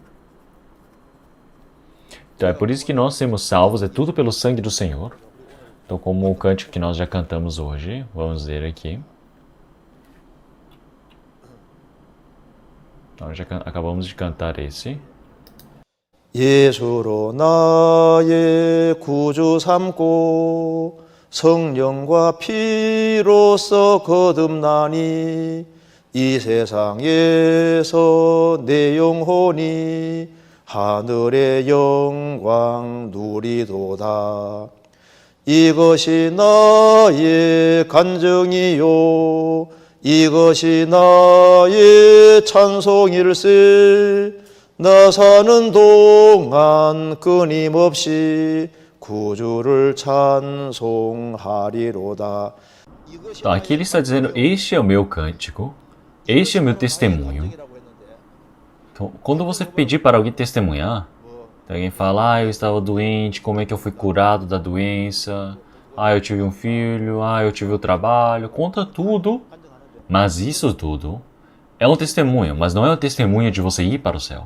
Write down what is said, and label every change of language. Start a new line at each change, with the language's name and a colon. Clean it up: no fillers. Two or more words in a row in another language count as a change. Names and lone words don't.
Portuguese: Então, é por isso que nós somos salvos. É tudo pelo sangue do Senhor. Então, como o cântico que nós já cantamos hoje. Vamos ver aqui. Nós já acabamos de cantar esse.
Korean: 예수로 나의 구주 삼고 성령과 피로써 거듭나니 이 세상에서 내 영혼이 하늘의 영광 누리도다. 이것이 나의 간증이요 이것이 나의 찬송일세. 너 사는 동안 끊임없이 구주를 찬송하리로다.
Portuguese: Então, aqui ele está dizendo, este é o meu cântico, este é o meu testemunho. Então, quando você pedir para alguém testemunhar, alguém fala, eu estava doente, como é que eu fui curado da doença, eu tive um filho, eu tive o trabalho, conta tudo, mas isso tudo é um testemunho, mas não é um testemunho de você ir para o céu.